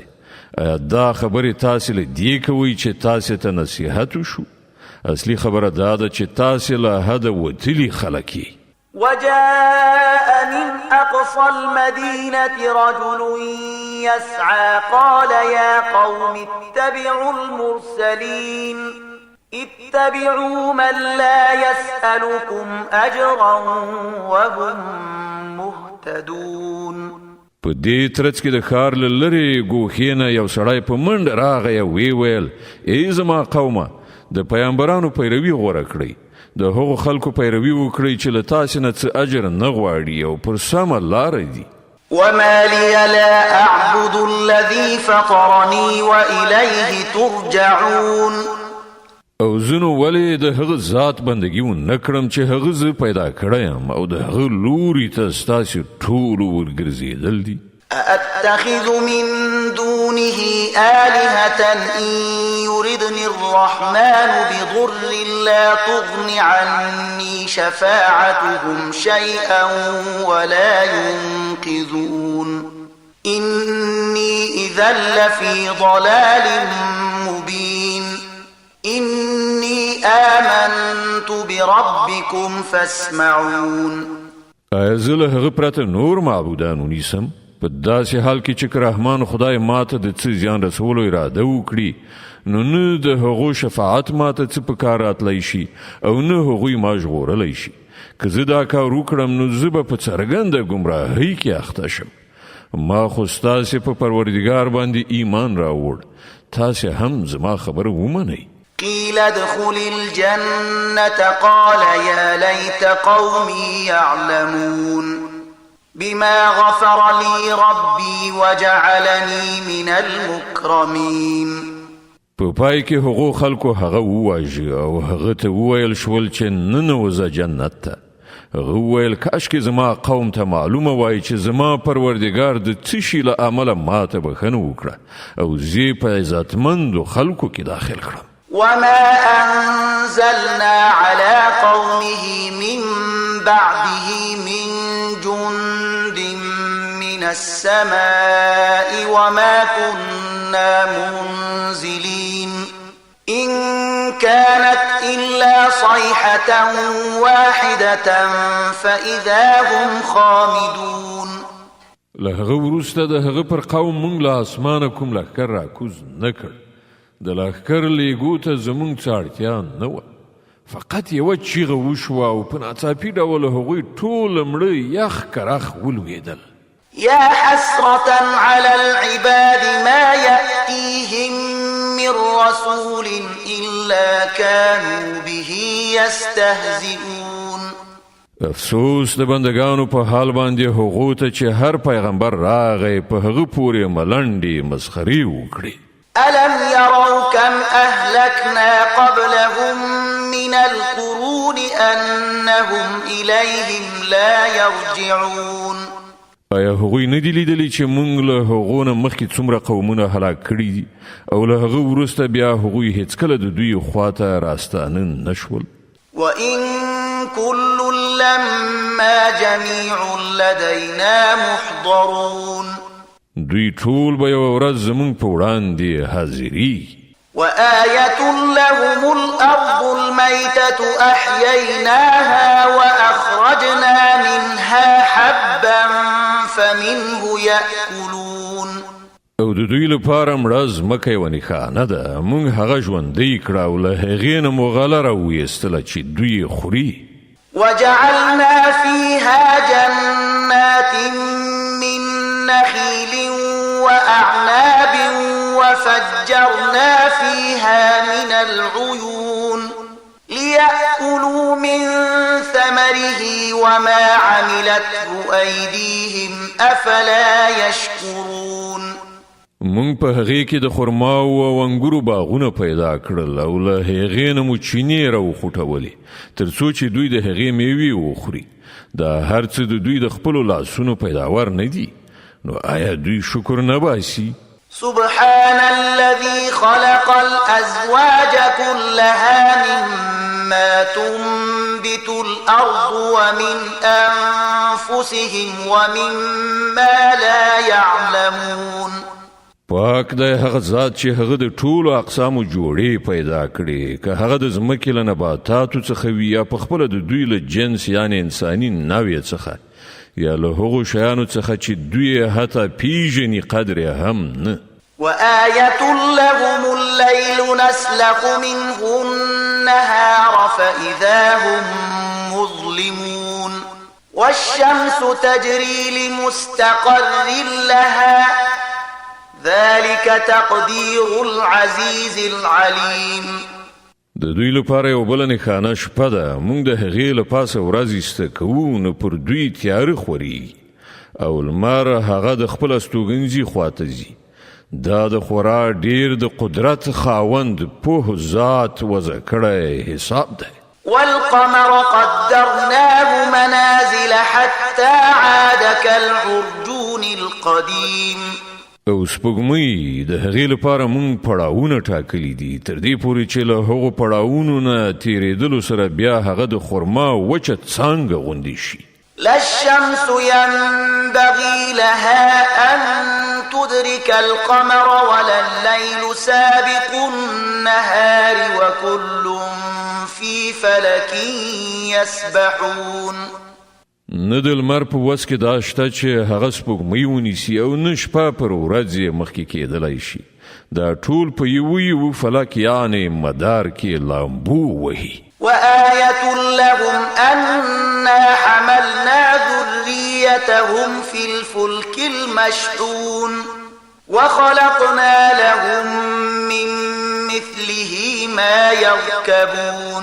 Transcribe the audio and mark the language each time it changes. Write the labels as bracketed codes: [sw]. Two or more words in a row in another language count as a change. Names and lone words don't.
[ps] ایا دا خبرې تاسې له دې کوئ چې تاسې ته نصیحت وشو؟ اصلي خبره دا ده چې تاسې له حده وتلي خلک یې. [ar] وجاء من أقصى المدينة رجل يسعى قال يا قوم اتبعوا المرسلين اتبعوا من لا يسألكم أجرا وهم مهتدون. [ps] په دې ترڅ کې د ښار له لرې ګوښې نه یو سړی په منډه راغی او ویې ویل ای زما قومه د پیغمبرانو پیروي غوره کړئ، د هغو خلکو پیروي وکړئ چې له تاسې نه څه اجر نه غواړي او پر سمه لاره دي. [ar] وما لي لا أعبد الذي فطرني وإليه ترجعون. [ps] او زنو ولې د هغه ذات بندگی ونه کړم چې هغه زه پیدا کړم او د هغه لوري ته ستاسې ټول ورګرځېدل دي. [ar] أأتخذ من دونه آلهة إن يردني الرحمن بضر لا تغن عني شفاعتهم شيئا ولا ينقذون. إني إذا لفي ضلال مبين. إني آمنت بربكم فاسمعون. [ps] زه له هغه پرته نور معبودان ونیسم په داسې حال کې چې رحمان خدای ماته د څه زیان رسولو اراده وکړي نو نه د هغو شفاعت ماته څه په کار راتلی شي او نه هغوی ما ژغورلی شي. که زه دا کار وکړم نو زه به په څرګنده ګمراهۍ کې اخته شم. ما خو ستاسې په پروردګار باندې ایمان راوړ، تاسې هم زما خبره ومنئ. [ar] قيل ادخل الجنة قال يا ليت قومي يعلمون بما غفر لي ربي وجعلني من المكرمين. [ps] په پای کې هغو خلکو هغه وواژه او هغه ته وویل شول چې ننوځه جنت ته. هغه وویل کاشکې زما قوم ته معلومه وای چې زما پروردګار د څه شي له امله ماته بښنه وکړه او زه په عزتمندو خلکو کې داخل کړم. [ar] وما أنزلنا على قومه من بعده من جند من السماء وما كنا منزلين. إن كانت إلا صيحة واحدة فإذا هم خامدون. [ps] له هغه وروسته د هغه پر قوم مونږ له اسمانه کوم لښکر راکوز نه کړ. د لښکر لیږو ته زموږ څه اړتیا نه وه، فقط یوه چیغه وشوه او په ناڅاپي ډول هغوی ټول مړه یخ کرخ ولوېدل. [ar] يا حسرة على العباد ما يأتيهم من رسول إلا كانوا به يستهزئون. [ps] افسوس د بندگانو په حال باندې هغو ته چې هر پیغمبر راغی په هغه پورې ملنډې مسخرې وکړي. [ar] ألم يروا كم أهلكنا قبلهم من القرون أنهم إليهم لا يرجعون. [ps] آیا هغوی نه دي لیدلي چې موږ له هغو نه مخکې څومره قومونه هلاک کړي دي او له هغه وروسته بیا هغوی هیڅکله د دوی خواته راستانه نشول؟ [ar] وإن كل لما جميع لدينا محضرون. [ps] دوی ټول به یوه ورځ زموږ په وړاندې حاضري. [ar] وآية لهم الأرض الميتة أحييناها وأخرجنا منها حبا فمنه يأكلون. [ps] او د دوی لپاره مړه ځمکه یوه نښانه ده، موږ هغه ژوندی کړه او له هغې نه مو غله راویستله چې دوی یې خوري. [ar] وجعلنا فيها جنات من نخيل وأعناب وفجرنا فيها من العيون ليأكلوا من ثمره وما عملته أيديهم أفلا يشكرون. [ps] مونږ په هغې کې د خرماو او انګورو باغونه پیدا کړل او له هغې نه مو چینې راوخوټولې تر څو چې دوی د هغې میوې وخوري. دا هر څه د دوی د خپلو لاسونو پیداوار نه دي، نو آیا دوی شکر نه باسي؟ [ar] سبحان الذي خلق الأزواج كلها مما تنبت الأرض ومن أنفسهم ومما لا يعلمون. [ps] پاک دی هغه ذات چې هغه د ټولو اقسامو جوړې پیدا کړي، که هغه د ځمکې له نباتاتو څخه وي یا په خپله د دوی له جنس یعنې انساني نوع څخه یا له هغو شیانو څخه چې دوی حتی پیژني قدر هم نه. [ar] وآية لهم الليل نسلخ منه النهار فإذا هم مظلمون والشمس تجري لمستقر لها ذلك تقدير العزيز العليم. [ps] د دوی لپاره یو بله نښانه شپه ده، موږ د هغې له پاسه ورځ ایسته کوو نو پر دوی تیاره خوري او لمر هغه د خپل استوګنځي خواته ځي. دا د خورا ډیر د قدرت خاوند پوه ذات وضع کړی حساب دی. [ar] والقمر قدرناه منازل حتى عاد كالعرجون القديم. [ps] او سپوږمۍ د هغې لپاره مونږ پړاوونه ټاکلي دي تر دې پورې چې له هغو پړاوونو نه تیرېدلو سره بیا هغه د خرما وچه څانګه غوندې شي. [ar] لا الشمس ينبغي لها أن تدرك القمر ولا الليل سابق النهار وكل في فلك يسبحون. [ps] نه د لمر په وس کې دا شته چې هغه سپوږمۍ ونیسي او نه شپه پر ورځ یې مخکې کېدلی شي. دا ټول په یو فلک یعنې مدار کې لامبو وهي. [ar] وآية لهم أنا حملنا ذريتهم في الفلك المشحون وخلقنا لهم من مثله ما يركبون.